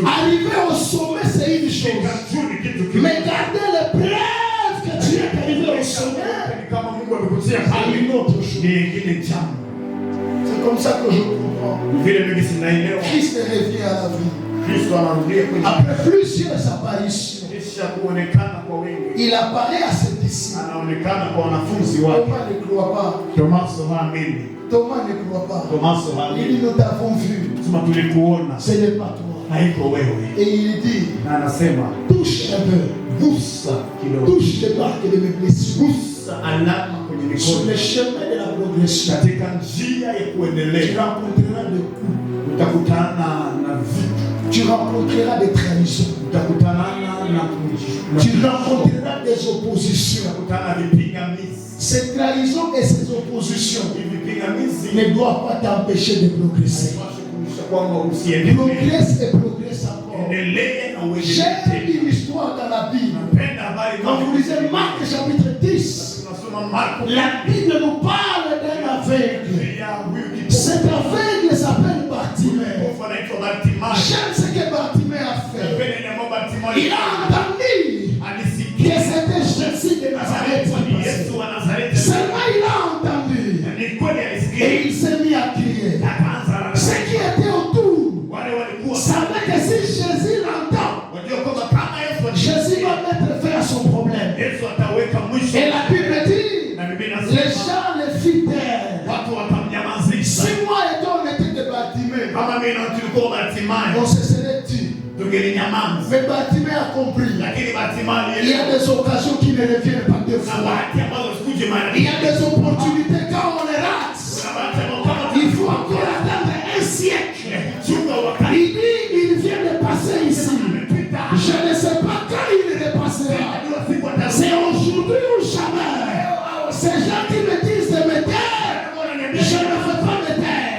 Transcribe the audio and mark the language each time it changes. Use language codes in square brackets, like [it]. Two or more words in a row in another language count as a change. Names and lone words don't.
[fr] Arriver au sommet, c'est une chose. Mais garder les preuves que tu es arrivé au sommet, c'est une autre chose. C'est comme ça que je comprends. Christ revient à la vie. Après plusieurs apparitions, il apparaît à cette disciples. [sw] anaonekana kwa wanafunzi wake. [fr] Thomas ne croit pas. [sw] Tomaso haamini. [fr] Thomas ne croit pas. [sw] Tomaso [fr] Il [sw] haamini. [fr] dit, nous t'avons vu. [sw] Sema tulikuona. [fr] Ce n'est pas toi. [sw] Haiko wewe. [fr] Et il dit, [sw] Na anasema [fr] touche un peu. [sw] gusa kidogo. [fr] Touche les marques de mes blessures. [sw] Gusa alama kwenye [fr] Sur [sw] mikono. [fr] le chemin de la progression, [sw] Katika njia ya [fr] tu [sw] kuendelea [fr] rencontreras des coups. [sw] utakutana na vitu. [fr] Tu rencontreras des trahisons. [sw] Utakutana na [fr] Tu rencontreras des oppositions. [sw] utakutana vipingamizi. [fr] Ces trahisons et ces oppositions [sw] Vipingamizi [fr] ne doivent pas t'empêcher de progresser. [sw] kwamba usiendelee. [fr] Progresse et progresse encore. [sw] Endelea na [fr] J'ai [sw] uendelee. [fr] une histoire dans la Bible. [sw] Penda habari [fr] Quand vous lisez Marc chapitre 10, [sw] tunasoma Marko [fr] la Bible nous parle d'un aveugle. [sw] ya huyu [fr] Cet aveugle s'appelle Bartimée. [sw] kipofu anaitwa Bartimayo. [fr] J'aime ce que Bartimée a fait. [sw] Penda ile mambo Bartimayo [fr] Il a entendu que [sw] alisikia [fr] c'était Jésus de Nazareth. [sw] ni Yesu wa Nazareti. [fr] Seulement il a entendu. [sw] Ni kweli alisikia. [fr] Et il s'est mis à crier. [sw] Akaanza [fr] Ceux qui étaient autour [sw] wale walikuwa [fr] savaient que si Jésus l'entend, [sw] wajua kwamba kama Yesu [fr] Jésus va mettre fin à son problème. [sw] Yesu ataweka mwisho. [fr] Et la Bible dit, [sw] Na Biblia [fr] les [sw] inasema [fr] gens les fit taire. [sw] watu watamnyamazisha. [fr] Si moi et toi on était de Bartimée, [sw] Kama mimi na tulikuwa Bartimayo [fr] on se serait dit. [sw] tungelinyamaza. [fr] Mais Bartimée a compris. [sw] Lakini Bartimayo [fr] Il y a des occasions qui ne reviennent pas deux [sw] na [fr] fois. [sw] bahati ambazo sikuje mara. [fr] Il y a des opportunités quand on les rate. [sw] Na bahati ambazo kama [fr] Il faut encore attendre un siècle. [sw] chunga wakati [fr] Il dit, il vient de passer ici. Je ne sais pas quand il repassera. C'est aujourd'hui ou jamais. Ces gens qui me disent de me taire, je ne veux pas me taire.